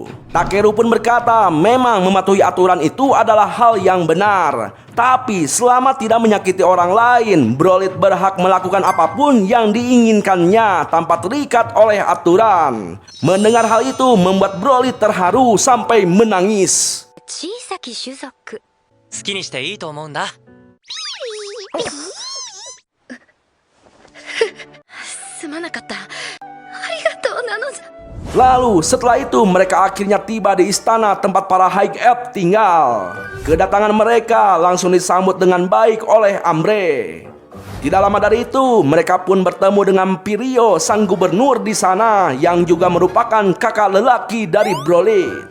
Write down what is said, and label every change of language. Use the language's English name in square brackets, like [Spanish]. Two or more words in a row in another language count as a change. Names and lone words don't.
[Indonesian] Takeru pun berkata memang mematuhi aturan itu adalah hal yang benar. Tapi selama tidak menyakiti orang lain, Brolit berhak melakukan apapun yang diinginkannya tanpa terikat oleh aturan. Mendengar hal itu membuat Brolit terharu sampai menangis. [Japanese] 小さき種族好きにしていいと思うんだ。すまなかったありがとうなのじゃ [Indonesian] Lalu setelah itu mereka akhirnya tiba di istana tempat para [English] High Elf [Indonesian] tinggal. Kedatangan mereka langsung disambut dengan baik oleh Ambre. Tidak lama dari itu mereka pun bertemu dengan Pirio sang gubernur di sana yang juga merupakan kakak lelaki dari Brolit.